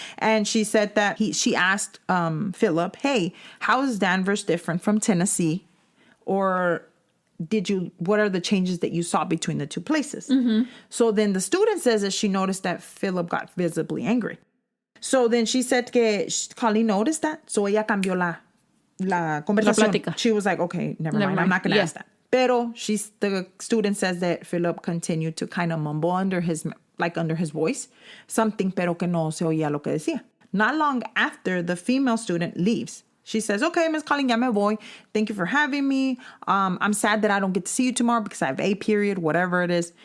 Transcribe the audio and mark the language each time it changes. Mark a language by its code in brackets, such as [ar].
[en] And she said that she asked Phillip, hey, how is Danvers different from Tennessee? Or what are the changes that you saw between the two places? So then the student says that she noticed that Phillip got visibly angry. So then she said that Colleen noticed that. [es] So ella cambió la conversación. [en] She was like, okay, never mind. I'm not going to ask that. Pero the student says that Phillip continued to kind of mumble under his voice, something, [es] pero que no se oía lo que decía. [en] Not long after, the female student leaves. She says, okay, Miss Colleen, [es] ya me voy. [en] Thank you for having me. I'm sad that I don't get to see you tomorrow because I have a period, whatever it is.